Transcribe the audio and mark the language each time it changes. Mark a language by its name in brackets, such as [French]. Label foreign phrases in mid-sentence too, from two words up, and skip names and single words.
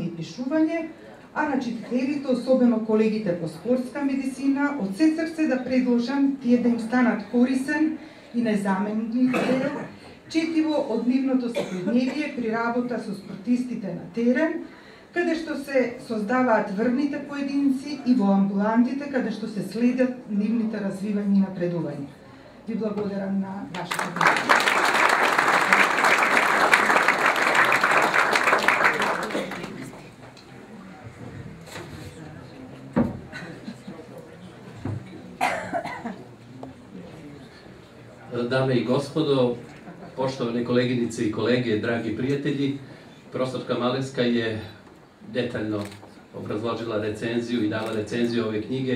[Macedonian] и пишување, а на читателите, особено колегите по спортска медицина, од се срце да предложам тие да им станат корисен и незаменлив дел, четиво од нивното секојдневие при работа со спортистите на терен, каде што се создаваат врвните поединци и во амбулантите, каде што се следат нивните развивања и напредувања. Ви благодарам на вашата внимание. [Serbian] Dame i gospodo, poštovane koleginice i kolege, dragi prijatelji, profesorka Maleska je detaljno obrazložila recenziju i dala recenziju ove knjige.